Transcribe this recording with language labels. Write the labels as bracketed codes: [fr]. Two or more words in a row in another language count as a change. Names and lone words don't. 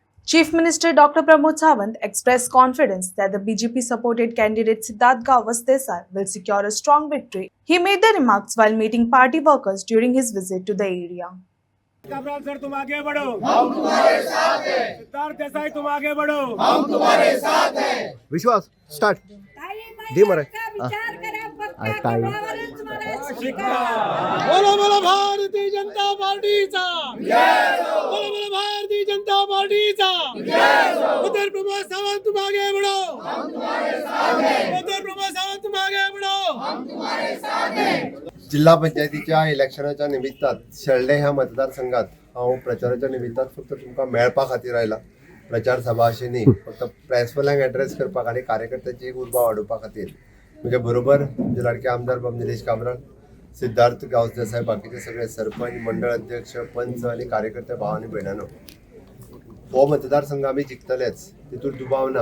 [en] Chief Minister Dr. Pramod Sawant expressed confidence that the BJP-supported candidate Siddharth Gawas Desai will secure a strong victory. He made the remarks while meeting party workers during his visit to the area. [hi] घबराओ सर, तुम आगे बढ़ो, हम तुम्हारे साथ हैं। सिद्धार्थ देसाई, तुम आगे बढ़ो, हम तुम्हारे साथ हैं। विश्वास स्टार्ट दी मरे बोलो बोलो भारतीय जनता पार्टीचा बोलो बोलो भारतीय जनता पार्टीचा उत्तर प्रमोद सावंत, तुम आगे बढ़ो, हम तुम्हारे साथ हैं। उत्तर प्रमोद सावंत, तुम आगे बढ़ो, हम तुम्हारे साथ हैं। [kok] जिल्हा पंचायतीच्या इलेक्शनाच्या निमित्तात शेळडे ह्या मतदारसंघात हांव प्रचाराच्या निमित्तात फक्त तुमकां मेळपा खातीर आयला। प्रचार सभा अशी न्ही, फक्त प्रेसवाल्यांक एड्रेस करपाक आनी कार्यकर्त्यांची एक उर्बा वाडोवपा खातीर म्हणजे बरोबर म्हणजे लाडके आमदार बाब निलेश काब्राल, सिद्धार्थ गावस देसाई, बाकीचे सगळे सरपंच, मंडळ अध्यक्ष, पंच आणि कार्यकर्ते भाव आणि भयणानो, हो मतदारसंघ आमी जिखतलेच, तितून दुबाव ना।